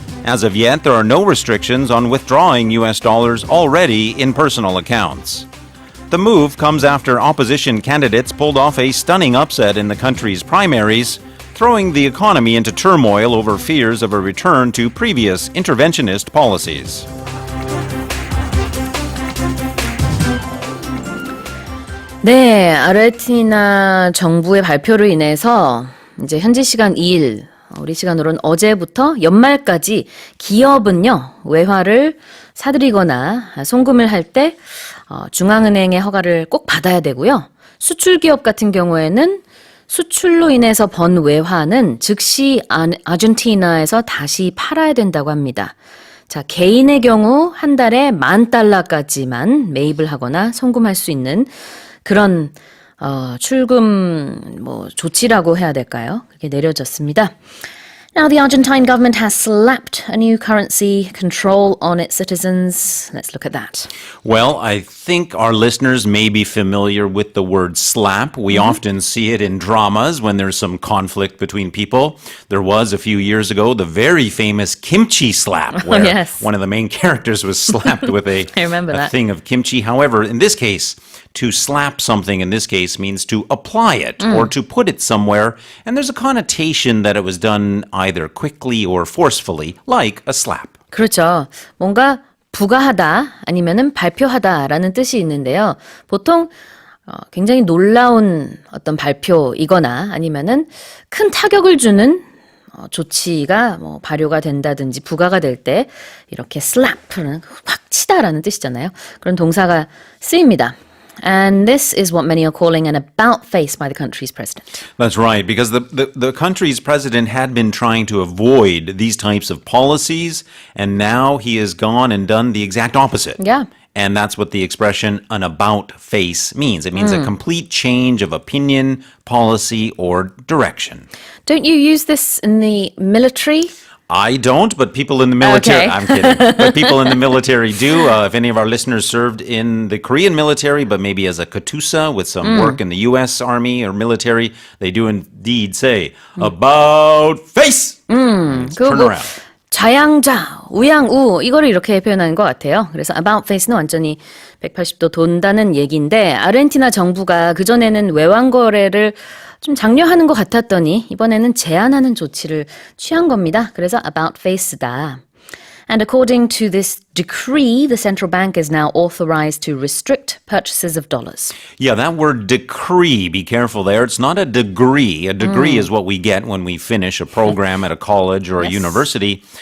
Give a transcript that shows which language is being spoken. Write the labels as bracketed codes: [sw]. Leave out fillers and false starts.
[en] As of yet, there are no restrictions on withdrawing US dollars already in personal accounts. The move comes after opposition candidates pulled off a stunning upset in the country's primaries, throwing the economy into turmoil over fears of a return to previous interventionist policies. [ko] 네, 아르헨티나 정부의 발표로 인해서 이제 현지 시간 2일, 우리 시간으로는 어제부터 연말까지 기업은요, 외화를 사들이거나 송금을 할 때 중앙은행의 허가를 꼭 받아야 되고요. 수출 기업 같은 경우에는 수출로 인해서 번 외화는 즉시 아르헨티나에서 다시 팔아야 된다고 합니다. 자, 개인의 경우 한 달에 $10,000까지만 매입을 하거나 송금할 수 있는 그런 출금 조치라고 해야 될까요? 그렇게 내려졌습니다. [en] Now the Argentine government has slapped a new currency control on its citizens. Let's look at that. Well, I think our listeners may be familiar with the word slap. We often see it in dramas when there's some conflict between people. There was a few years ago the very famous kimchi slap, where yes. one of the main characters was slapped with a I remember that. thing of kimchi. However, in this case, to slap something in this case means to apply it or to put it somewhere, and there's a connotation that it was done either quickly or forcefully, like a slap. [ko] 그렇죠. 뭔가 부가하다 아니면은 발표하다라는 뜻이 있는데요. 보통 굉장히 놀라운 어떤 발표이거나 아니면은 큰 타격을 주는 조치가 발효가 된다든지 부가가 될 때 이렇게 slap는 확 치다라는 뜻이잖아요. 그런 동사가 쓰입니다. [en] And this is what many are calling an about face by the country's president. That's right, because the country's president had been trying to avoid these types of policies, and now he has gone and done the exact opposite. Yeah. And that's what the expression an about face means. It means a complete change of opinion, policy, or direction. Don't you use this in the military? I don't, but people in the military, Okay. I'm kidding, but people in the military do. If any of our listeners served in the Korean military, but maybe as a katusa with some work in the U.S. Army or military, they do indeed say, about face! Turn [ko] 그리고 [en] around. [ko] 좌양좌, 우양우 이거를 이렇게 표현하는 것 같아요. 그래서 about face는 완전히 180도 돈다는 얘기인데 아르헨티나 정부가 그전에는 외환 거래를 좀 장려하는 것 같았더니 이번에는 제한하는 조치를 취한 겁니다. 그래서 about face다. [en] And according to this decree, the central bank is now authorized to restrict purchases of dollars. Yeah, that word decree, be careful there. It's not a degree. A degree is what we get when we finish a program at a college or a university.